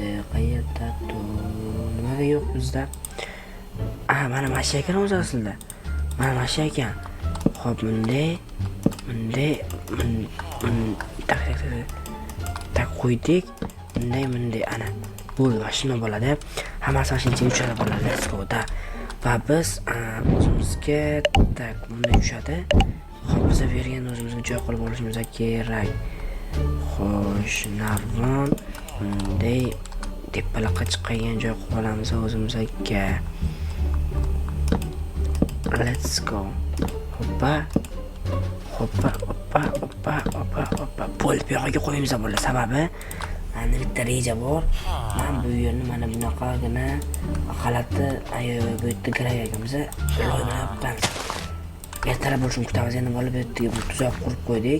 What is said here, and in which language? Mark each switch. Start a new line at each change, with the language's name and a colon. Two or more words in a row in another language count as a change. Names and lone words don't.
Uzbek: Qayerda nimaga yo'q bizda? Mana shu ekan o'zi aslida. Mana shu ekan. Xo'p, bunday. Tak qo'ydik. Bunday ana. Bo'ldi, mashina bo'ladi. Hammasi mashinaga tushadi bolalar.
English: Let's go da.
Uzbek: Va biz o'zimizga tak bunday tushadi. Xo'p, biz bu yerga o'zimizga joy qilib olishimiz kerak. Xo'sh, narvon bunday tepaloqqa chiqqan joy qilib olamiz o'zimizga.
English: Let's go. Hoppa.
Uzbek: Pol bu yoqqa qo'yamiz bolalar. Sababi mana bitta reja bor. Men bu yerni mana bunaqagina xalatni bu yerda graviyamiz loyihalayapmiz. Ertalab bo'lishini kutamiz. Endi bolalar bu yerga bir tuzoq qurib qo'ydik.